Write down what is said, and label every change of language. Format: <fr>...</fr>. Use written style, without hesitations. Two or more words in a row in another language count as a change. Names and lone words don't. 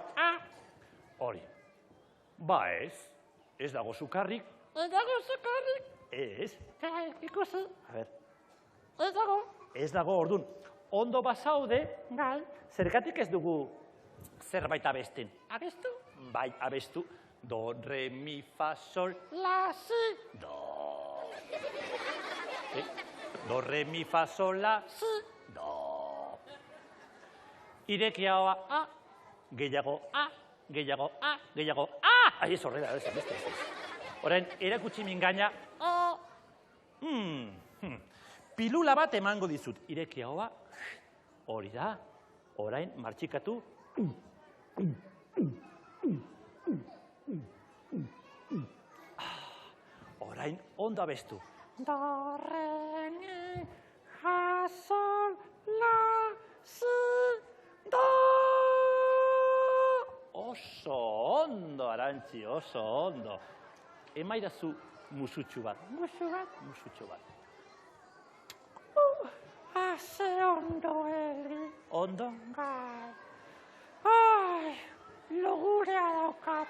<eu>Hori. Ez dago sukarrik. Ez dago zukarrik. Ez. Gai, ikusi. A ber, Ez dago. ez dago ordun. Ondo bazaude, Gai, zergatik ez dugu zerbait abesten. abestu. Bai, abestu. Do, re, mi, fa, sol, La, si, do. Do, re, mi, fa, sol, la, si. do. Ireki haua, gehiago, gehiago, gehiago, Ai, ez horrela, ez. Orain, erakutsi mingaina, pilula bat emango dizut. Ireki haua, hori da, orain, martxikatu, orain, ondo abestu. Do, re, mi, fa, sol, la, si, do. Oso ondo, Arantxi, oso ondo. Emaidazu musutxu bat. Musutxu bat. Ze ondo eri. Ondo? Gai. Ai, logurea daukat.</eu>